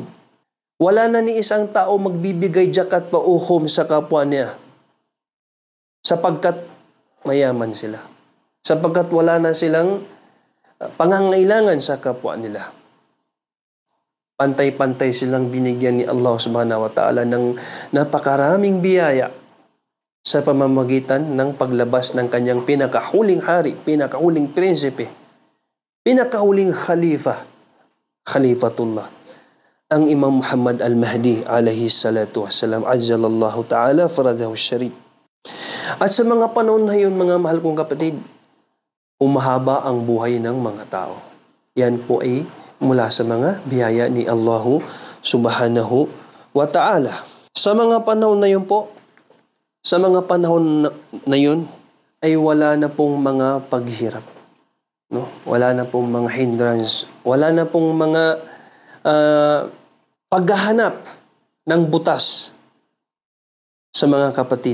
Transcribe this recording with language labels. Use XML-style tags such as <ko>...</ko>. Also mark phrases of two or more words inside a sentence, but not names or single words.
<tl>Wala na ni isang tao magbibigay jakat pa uhom sa kapwa niya. Sapagkat mayaman sila. Sapagkat wala na silang pangangailangan sa kapwa nila. Pantay-pantay silang binigyan ni Allah</tl> <ar>سبحانه وتعالى</ar> <tl>ng napakaraming biyaya sa pamamagitan ng paglabas ng kanyang pinakahuling hari, pinakahuling prinsipe, pinakahuling khalifatullah, ang Imam Muhammad al-Mahdi</tl> <ar>عليه الصلاة والسلام، عجل الله تعالى فرجه الشريف.</ar> <tl>At sa mga panahon na yun, mga mahal kong kapatid, umahaba ang buhay ng mga tao. Yan po ay mula sa mga biyaya ni Allah</tl> <ar>سبحانه وتعالى.</ar> <tl>Sa mga panahon na yun po, sa mga panahon na yun, ay wala na pong mga paghirap. No? Wala na pong mga hindrance. Wala na pong mga paghahanap ng butas sa mga kapatid.</tl>